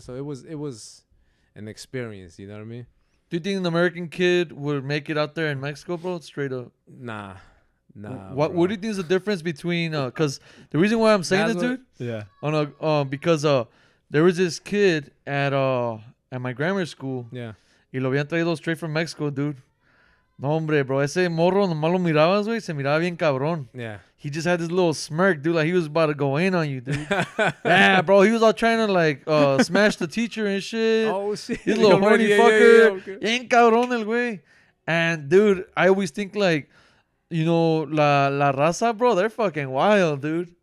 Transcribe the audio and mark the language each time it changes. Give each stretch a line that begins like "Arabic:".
English: So it was an experience. You know what I mean? Do you think an American kid would make it out there in Mexico, bro? Straight up. Nah. What do you think is the difference between? Because the reason why I'm saying That's this, what- dude, because there was this kid at my grammar school, Yeah.
Spanish: y lo habían traído
English: straight from Mexico, dude.
Spanish: No, hombre, bro, ese morro nomás lo mirabas, güey, se miraba bien cabrón.
English: Yeah. He just had this little smirk, dude, like he was about to go in on you, dude. Yeah, bro, he was all trying to like smash the teacher and shit. Oh, shit. This little horny Yeah, fucker. okay.
Spanish: Bien cabrón el güey.
English: And dude, I always think like,
Spanish: la raza,
English: bro, they're fucking wild, dude.